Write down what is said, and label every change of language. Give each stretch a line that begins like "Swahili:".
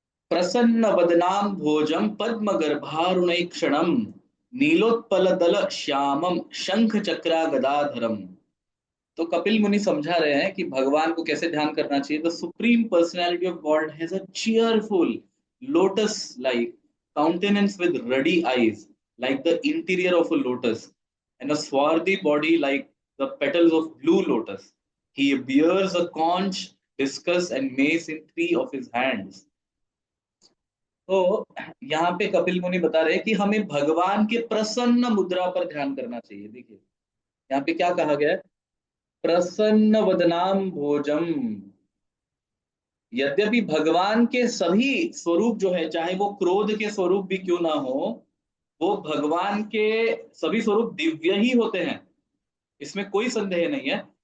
Sanskrit: प्रसन्न वदनाम भोजम पद्म गर्भारुणैक्षणम नीलोत्पल दल श्यामम शंख चक्रा गदाधरम।
Hindi: तो कपिल मुनि समझा रहे हैं कि भगवान को कैसे ध्यान करना चाहिए।
English: The supreme personality of God has a cheerful lotus like countenance with ruddy eyes like the interior of a lotus, and a swarthy body like the petals of blue lotus. He bears a conch, discus and mace in three of his hands.
Hindi: तो यहाँ पे कपिल मुनि बता रहे हैं कि हमें भगवान के प्रसन्न मुद्रा पर ध्यान करना चाहिए। देखिए यहाँ पे क्या कहा गया है,
Sanskrit: प्रसन्न वदनाम भोजम।
Hindi: यद्यपि भगवान के सभी स्वरूप जो है, चाहे वो क्रोध के स्वरूप भी क्यों ना हो, वो भगवान के सभी स्वरूप दिव्य ही होते हैं, इसमें कोई संदेह नहीं है।